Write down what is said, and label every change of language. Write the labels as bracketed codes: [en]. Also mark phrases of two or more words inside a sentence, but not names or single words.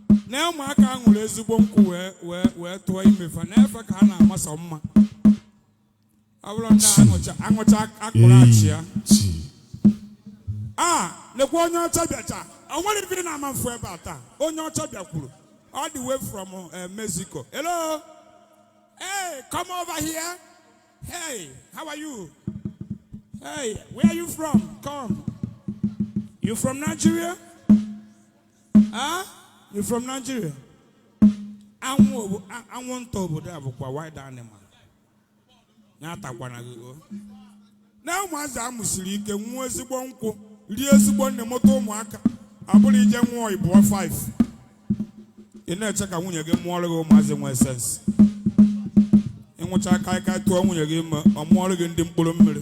[ig] Na ụmụaka ahụ nwere ezigbo nkwụ wee, wee, wee tụọ ime fa. Na efe ka ha na-amasọ mma. Ọ bụrụ ndị aṅụcha, aṅụcha akpụrụ achị ya. Ah, lekwa onye ọcha bịacha. O nwere ife na-ama mfu ebe a taa. Onye ọcha bịakwuru. [en] All the way from, uh, Mexico. Hello? Hey, come over here. Hey, how are you? Hey, where are you from? Come. You from Nigeria? Huh? You from Nigeria? [ig] Anwụ obo-, a-, anwụnta obodo a bụkwa [en] wild animal. [ig] Ya atakwana gị o. Na ụmụazị a mụsiri ike, nwụọ ezigbo nkwụ, rie ezigbo nne, mụta ụmụaka. Ọ bụrụ ije nwụọ, ị bụọ five. Ị na-eche ka nwunye gị mụọrọ gị ụmụazị nwee sense. Ị nwụcha kaikai tụọ nwunye gị ime, ọ mụọrọ gị ndị mkpụrụ mmiri.